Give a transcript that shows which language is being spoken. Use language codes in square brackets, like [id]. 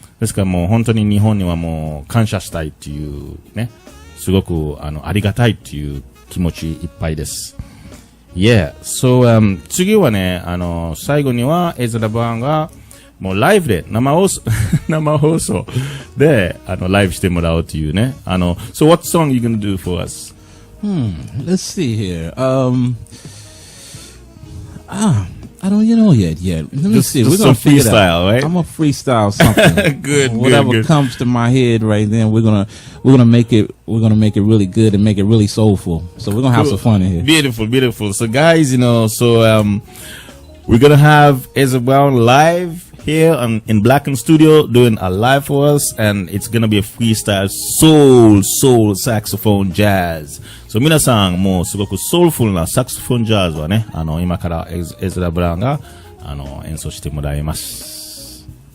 [ja] ですからもう本当に日本にはもう感謝したいっていうね、すごくありがたいっていう気持ちいっぱいです。 [en] Yeah. [ja] So, 次はね、最後にはエズラ・ブラウンがもうライブで生放送でライブしてもらうっていうね。 [en] So what song are you gonna do for us? Let's see here. I don't know yet. Let me see. We're gonna freestyle, right? I'm gonna freestyle something. Whatever good. comes to my head right then, we're gonna make it really good and make it really soulful. So we're gonna have some fun in here. Beautiful. So guys, we're gonna have Ezra Brown live here in Blackan Studio doing a live for us, and it's gonna be a freestyle soul saxophone jazz. [ja] So 皆さんもうすごくソウルフルなサクソフォンジャズはね、今からエズラ・ブラウンが演奏してもらいます。